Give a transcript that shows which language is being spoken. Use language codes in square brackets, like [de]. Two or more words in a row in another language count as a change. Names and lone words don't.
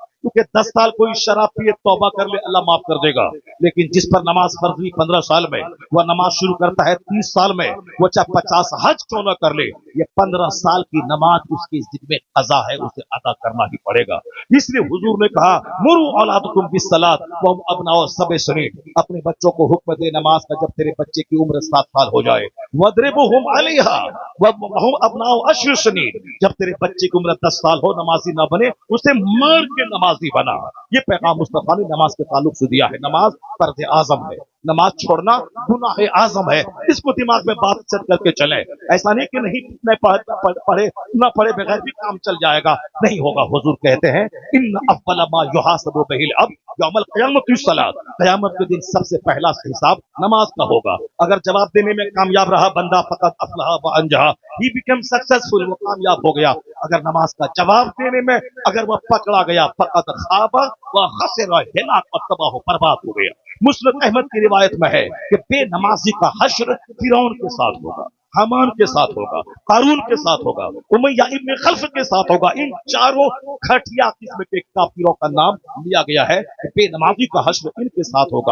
[hi] क्योंकि 10 साल कोई शराब पिए तौबा कर ले, अल्लाह माफ कर देगा। लेकिन जिस पर नमाज फर्ज हुई 15 साल में, वह नमाज शुरू करता है 30 साल में, वो चाहे 50 हज क्यों न कर ले, ये 15 साल की नमाज उसकी जिम्मे कज़ा है, उसे अदा करना ही पड़ेगा। इसलिए हुजूर ने कहा, [ar] مروا أولادكم بالصلاة وهم أبناء سبع سنين, [hi] अपने बच्चों को हुक्म दे नमाज का जब तेरे बच्चे की उम्र 7 साल हो जाए। [ar] واضربوهم عليها وهم أبناء عشر سنين, [hi] जब तेरे बच्चे की उम्र 10 साल हो, नमाजी ना बने, उसे मार के नमाजी बना। ये पैगाम मुस्तफा ने नमाज के ताल्लुक से दिया है। नमाज फर्ज आजम है, नमाज छोड़ना गुनाह आजम है। इसको दिमाग में बात सेट करके चले। ऐसा नहीं कि नहीं पढ़े बगैर भी काम चल जाएगा, नहीं होगा। हुजूर कहते हैं, [ar] إن أول ما يحاسب به العبد يوم القيامة الصلاة, [hi] क़यामत के दिन सबसे पहला हिसाब नमाज का होगा। अगर जवाब देने में कामयाब रहा बंदा, [ar] فقد أفلح وأنجح, [en] he became successful, [hi] वो कामयाब हो गया। अगर नमाज का जवाब देने में अगर वह पकड़ा गया, [ar] فقد خاب وخسر, [hi] हिलाक और तबाह बर्बाद हो गया। मुस्लिम अहमद की रिवायत में है कि बेनमाजी का हश्र फिरौन के साथ होगा, हमान के साथ होगा, कारून के साथ होगा, उमैया इब्न खल्फ के साथ होगा। इन चारों घटिया किस्म के काफिरों का नाम लिया गया है कि बेनमाजी का हश्र इनके साथ होगा।